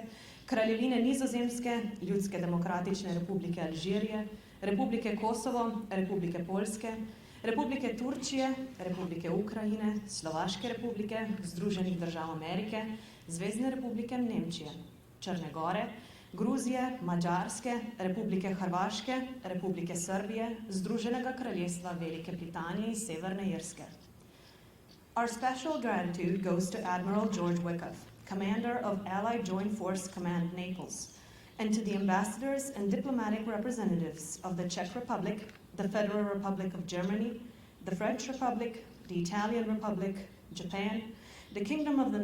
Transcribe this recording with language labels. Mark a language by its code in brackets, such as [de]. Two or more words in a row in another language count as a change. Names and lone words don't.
[sl] Kraljevine Nizozemske, Ljudske demokratične republike Alžirije, Republike Kosovo, Republike Poljske, Republike Turčije, Republike Ukrajine, Slovaške republike, Združenih držav Amerike, Zvezne republike Nemčije, Črne Gore, Gruzije, Madžarske, Republike Hrvaške, Republike Srbije, Združenega kraljestva Velike Britanije in Severne Irske. [en] Our special gratitude goes to Admiral George Wyckoff, Commander of Allied Joint Force Command Naples, and to the ambassadors and diplomatic representatives of the Czech Republic, the Federal Republic of Germany, the French Republic, the Italian Republic, Japan, the Kingdom of the